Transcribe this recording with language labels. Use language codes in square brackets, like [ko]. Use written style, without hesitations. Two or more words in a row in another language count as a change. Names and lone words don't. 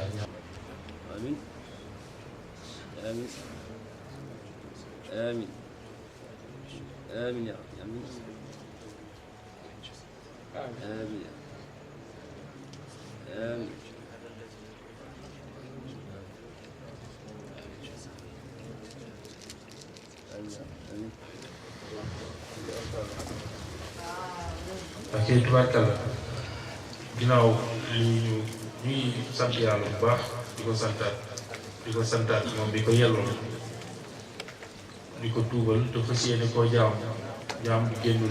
[ar] آمين آمين آمين آمين يا رب آمين آمين آمين آمين [wo] ok tubaarkalla ginnaaw li ñuy sant yàlla bu baax di ko santaat moom bi ko yelloon di ko tuubal te fas yéene koo jaam bu génnul